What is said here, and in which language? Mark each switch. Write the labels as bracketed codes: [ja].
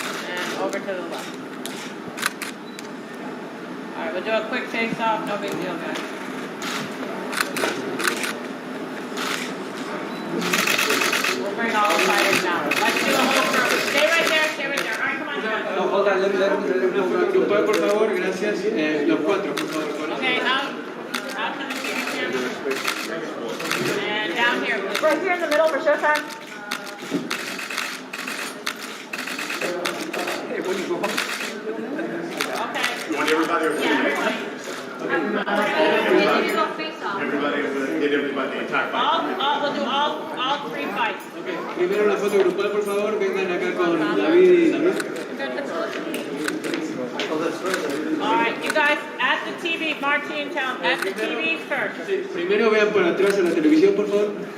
[en] And over to the left. All right, we'll do a quick face-off. No big deal, guys. We'll bring all the fighters down. Let's do a whole crew. Stay right there. Stay right there. All right, come on down. No, hold on, [es] grupal, por favor, gracias. Los 4, por favor. [en] Okay, out to the TV camera. And down here, please. Right here in the middle for showtime. Okay. You want everybody or Yeah, everybody, get everybody, the entire fight. we'll do all 3 fights. [es] Okay, primero la foto grupal, por favor. Vengan acá con David y David. [en] All right, you guys, at the TV, Martin, tell them, at the TV first. [es] Primero vean por atrás a la televisión, por favor.